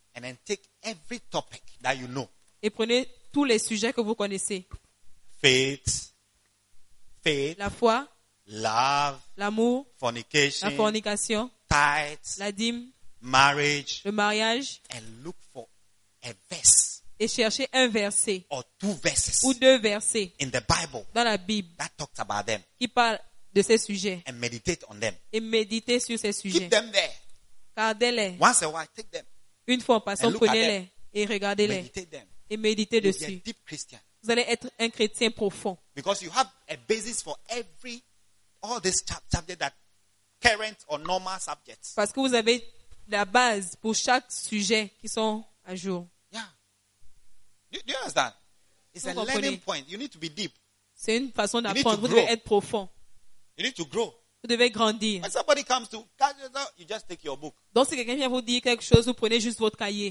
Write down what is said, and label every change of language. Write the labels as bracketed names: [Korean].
[English] And then take every topic that you know. [French] Et prenez tous les sujets que vous connaissez. [English] Faith. [French] La foi. [English] Love. [French] L'amour. [English] Fornication. [French] La fornication. [English] Tithe. [French] La dîme. [English] Marriage. [French] Le mariage. [English] And look for a verse. [French] Et cherchez un verset. [English] Or two verses. [French] Ou deux versets. [English] In the Bible. [French] Dans la Bible. [English] That talks about them. [French] Qui parle de ces sujets. [English] And meditate on them. [French] Et méditez sur ces sujets. [English] Keep them there. [French] Gardez-les. [English] Once a while, take them. [French] Une fois en passant, prenez-les et regardez-les. Et méditez [English] you'll [French] dessus. [English] Be a deep Christian. [French] Vous allez être un chrétien profond. [English] Because you have a basis for every all this chapter that current or normal subjects. [French] Parce que vous avez la base pour chaque sujet qui sont à jour. [English] Yeah. Do you understand? It's [French] vous [English] a [French] comprenez. [English] Learning point. You need to be deep. [French] C'est une façon d'apprendre. Vous devez être profond. [English] You need to grow. [French] Vous devez grandir. [English] When somebody comes to you just take your book. [French] Donc si quelqu'un vient vous dire quelque chose, vous prenez juste votre cahier.